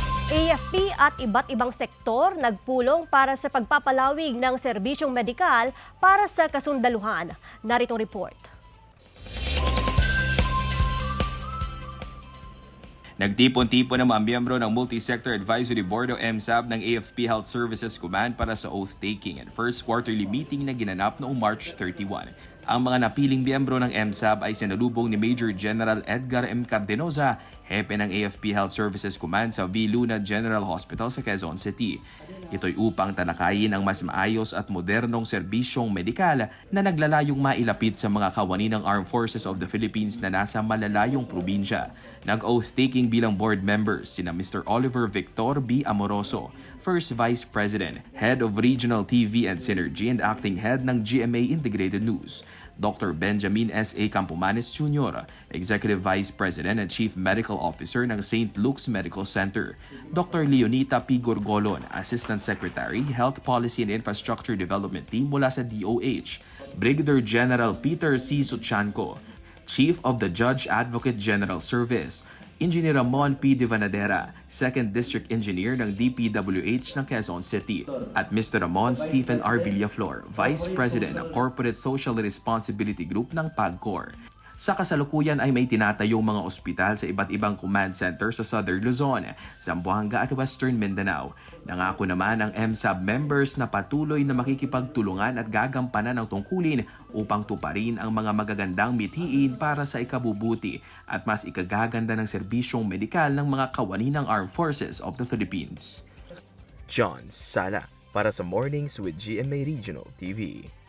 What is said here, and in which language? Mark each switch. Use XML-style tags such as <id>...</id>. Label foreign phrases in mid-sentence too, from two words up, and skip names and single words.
<tl>AFP at iba't ibang sektor nagpulong para sa pagpapalawig ng serbisyong medikal para sa kasundaluhan. Narito ang report. Nagtipon-tipon ang mga miyembro ng Multi-Sector Advisory Board o MSAB ng AFP Health Services Command para sa</tl> <en>oath-taking and first quarterly meeting</en> <tl>na ginanap noong March 31. Ang mga napiling miyembro ng MSAB ay sinalubong ni Major General Edgar M. Cardenoza, hepe ng AFP Health Services Command sa V. Luna General Hospital sa Quezon City. Ito'y upang talakayin ang mas maayos at modernong serbisyong medikal na naglalayong mailapit sa mga kawani ng Armed Forces of the Philippines na nasa malalayong probinsya. Nag-oath-taking bilang</tl> <en>board members</en> <tl>sina Mr.</tl> <en>Oliver Victor B. Amoroso, First Vice President, Head of Regional TV and Synergy and Acting Head ng GMA Integrated News, Dr. Benjamin S. A. Campomanes Jr., Executive Vice President and Chief Medical Officer ng St. Luke's Medical Center, Dr. Leonita P. Gorgolon, Assistant Secretary, Health Policy and Infrastructure Development Team</en> <tl>mula sa</tl> <en>DOH, Brigadier General Peter C. Suchanco, Chief of the Judge Advocate General Service, Engineer Ramon P.</en> <tl>Divanadera,</tl> <en>2nd District Engineer</en> <tl>ng DPWH ng Quezon City, at Mr. Ramon Stephen R.</tl> <en>Villaflor, Vice President ng Corporate Social Responsibility Group ng PAGCOR.</en> <tl>Sa kasalukuyan ay may tinatayong mga ospital sa iba't ibang command center sa Southern Luzon, Zamboanga at Western Mindanao. Nangako naman ang MSAB members na patuloy na makikipagtulungan at gagampanan ng tungkulin upang tuparin ang mga magagandang mithiin para sa ikabubuti at mas ikagaganda ng serbisyong medikal ng mga kawani ng Armed Forces of the Philippines. John Sala para sa Mornings with GMA Regional TV.</tl>